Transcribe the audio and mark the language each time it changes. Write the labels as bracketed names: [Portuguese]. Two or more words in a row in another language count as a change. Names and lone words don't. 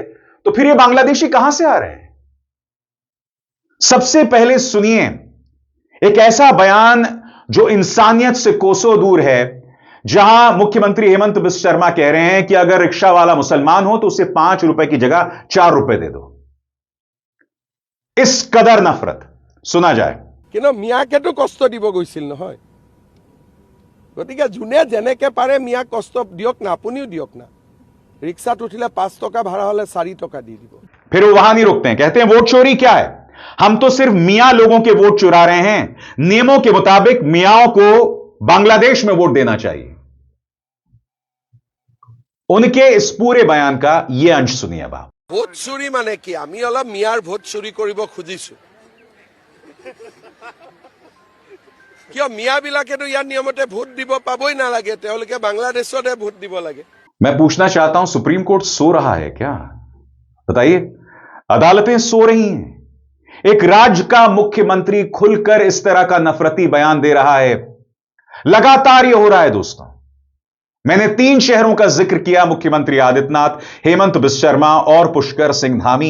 [Hindi] तो फिर ये बांग्लादेशी कहां से आ रहे हैं? सबसे पहले सुनिए एक ऐसा बयान जो इंसानियत से कोसों दूर है, जहां मुख्यमंत्री हेमंत बिस्वा शर्मा कह रहे हैं कि अगर रिक्शा वाला मुसलमान हो तो उसे 5 रुपए की जगह 4 रुपए दे दो। इस कदर नफरत। सुना जाए। [Assamese] কিন্তু মিয়াকেতো কষ্ট দিব গৈছিল নহয়, গতিকে যোনে যেনেকে পাৰে মিয়াক কষ্ট দিয়ক না, আপুনিও দিয়ক না। ৰিক্সাত উঠিলে 5 টকা ভাড়া হলে 4 টকা দি দিব। [Hindi] फिर वो वहां नहीं रुकते हैं, कहते हैं वोट चोरी क्या है, हम तो सिर्फ मियां लोगों के वोट चुरा रहे हैं। नियमों के मुताबिक मियाओं को बांग्लादेश में वोट देना चाहिए। उनके इस पूरे बयान का यह अंश सुनिए अब आप। [Assamese] ভোট চুৰি মানে কি? আমি অলপ মিয়াৰ ভোট চুৰি কৰিব খুজিছো। কিয় মিয়াবিলাকেতো ইয়াৰ নিয়মতে ভোট দিব পাবই নালাগে, তেওঁলোকে বাংলাদেশতে ভোট দিব লাগে। [Hindi] मैं पूछना चाहता हूं, सुप्रीम कोर्ट सो रहा है क्या? बताइए। अदालतें सो रही हैं। एक राज्य का मुख्यमंत्री खुलकर इस तरह का नफरती बयान दे रहा है। लगातार यह हो रहा है दोस्तों। मैंने 3 शहरों का जिक्र किया, मुख्यमंत्री आदित्यनाथ, हेमंत बिस्वा शर्मा और पुष्कर सिंह धामी।